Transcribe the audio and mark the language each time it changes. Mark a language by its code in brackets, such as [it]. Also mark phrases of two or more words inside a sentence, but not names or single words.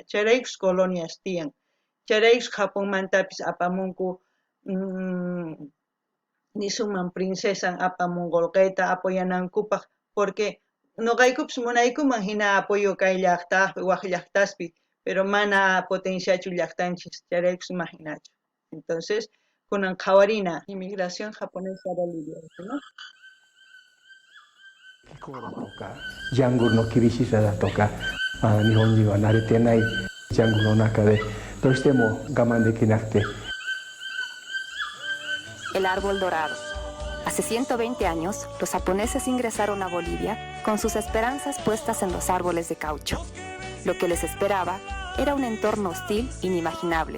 [qu] Chayraykus colonias tiyan. Chayraykus Japonmantapis apamunku nisuman princesa apamun golqeta apoyanankupaq porque noqaykupas munaykuman hina apoyo kay llaqtapi waq llaqtaspi pero mana potenciachu llaqtanchis chayraykus imaginachu. Entonces kunan qhawarina [es] inmigración japonesa [qu] Bolivia, ¿no? [ja] 気候だとかジャングルの厳しさだとか、日本人は慣れてないジャングルの中でどうしても我慢できなくて。 [es] El árbol dorado. Hace 120 años, los japoneses ingresaron a Bolivia con sus esperanzas puestas en los árboles de caucho. Lo que les esperaba era un entorno hostil inimaginable.